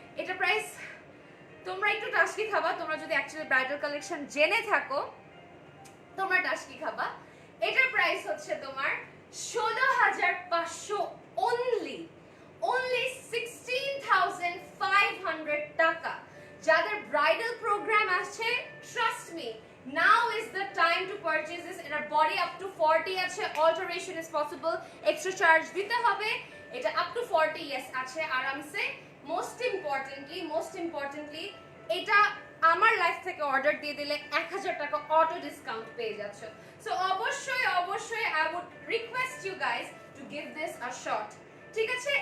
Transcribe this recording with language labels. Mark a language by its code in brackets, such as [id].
[bn] এটা প্রাইস, তোমরা একটু টাস্কি খাবা, তোমরা যদি অ্যাকচুয়ালি ব্রাইডাল কালেকশন জেনে থাকো তোমরা টাস্কি খাবা। এটার প্রাইস হচ্ছে তোমার 16,500 অনলি, অনলি 16,500 টাকা। যাদের ব্রাইডাল প্রোগ্রাম আছে, trust me, [en] now is the time to purchase this. [bn] এটার বডি আপ টু 40 আছে, [en] alteration is possible, [bn] extra charge দিতে হবে। এটা আপ টু 40 ইয়েস আছে আরামসে। মোস্ট ইম্পর্টেন্টলি এটা আমার লাইফ থেকে অর্ডার দিয়ে দিলে 1000 টাকা অটো ডিসকাউন্ট পেয়ে যাচ্ছে। [en] so [bn] অবশ্যই [en] I would request you guys to give this a shot, [bn] ঠিক আছে?